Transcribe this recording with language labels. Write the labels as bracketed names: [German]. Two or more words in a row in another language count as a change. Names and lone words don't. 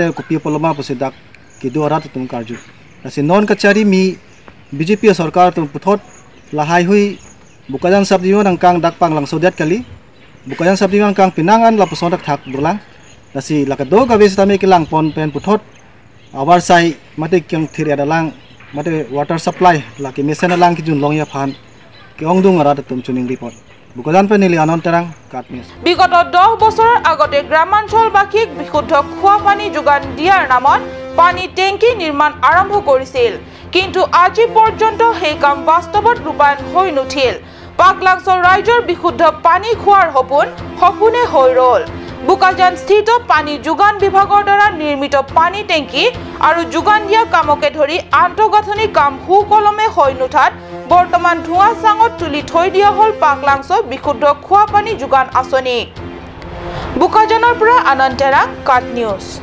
[Karbi] kopi poloma posidak kido arat tum karju asi non kachari mi BJP sarkar tum puthot lahai hui bukajan sabdion angkang dak panglang sodet kali bukajan sabdion angkang pinangan la posondak thak dulang asi lakado gabe stame kilang pon pen puthot awar sai mate kyang thiri adalang mate [English] water supply [Karbi] laki mesen alang ki jun longya phan ki ongdung arat tum chuning report বুকাজান পেনিলি আনন্তৰাং কাটমিছ [Assamese] বিগত 10 বছৰৰ আগতে গ্ৰামাঞ্চলবাসীক বিশুদ্ধ খোৱা পানী যোগান দিয়াৰ নামত পানী টেংকি নিৰ্মাণ আৰম্ভ কৰিছিল কিন্তু আজি পৰ্যন্ত সেই কাম বাস্তৱত ৰূপায়ণ হৈ নুঠিল পাগলাংছৰ ৰাইজৰ বিশুদ্ধ পানী খোৱাৰ সপোনে হৈ ৰল বুকাজান স্থিত পানী যোগান বিভাগৰ দ্বাৰা নিৰ্মিত পানী টেংকি আৰু যোগান দিয়া কামকে ধৰি আন্তঃগাঁথনি কাম সুকলমে হৈ নুঠাত বৰ্তমান ধুৱা চাঙত তুলি থৈ দিয়া হল পাগলাংছ বিশুদ্ধ খোৱা পানী যোগান আঁচনি বুকাজানৰ পৰা আনন্তৰা কাট নিউজ